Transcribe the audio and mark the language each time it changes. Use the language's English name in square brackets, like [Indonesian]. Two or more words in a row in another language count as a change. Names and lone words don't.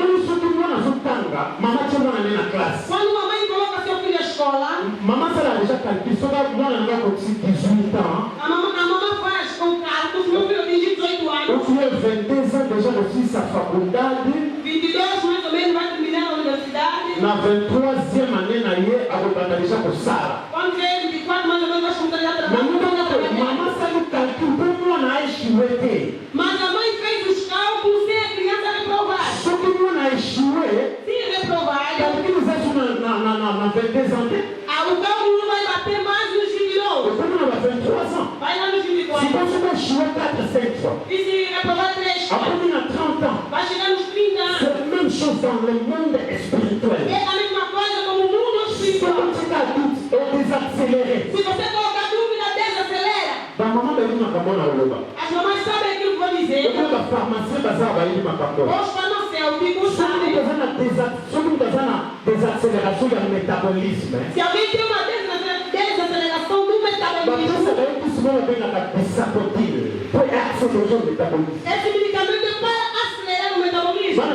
[Portuguese] Quando uma mãe coloca seu filho à escola, a mamãe faz com cálculos, meu filho tem 18 anos. 22 mais ou menos vai terminar a universidade. [Lingala] Na 23e année na ye akobandalisha kosala. [Portuguese] Quando vem 24 mais ou menos vai começar a trabalhar. Mas a mãe fez os cálculos sem a criança reprovar. Se reprovar, o cálculo não vai bater mais nos 22. Vai lá nos 24. E se reprovar 3 vai chegar nos 30 anos. [French] C'est la même chose dans le monde spirituel. [Portuguese] É a mesma coisa como o mundo espiritual. Se você colocar dúvida, desacelera. As mamães sabem aquilo que vou dizer. Os farmacêuticos sabem. Se alguém tem uma desaceleração do metabolismo, esse medicamento é para acelerar o metabolismo.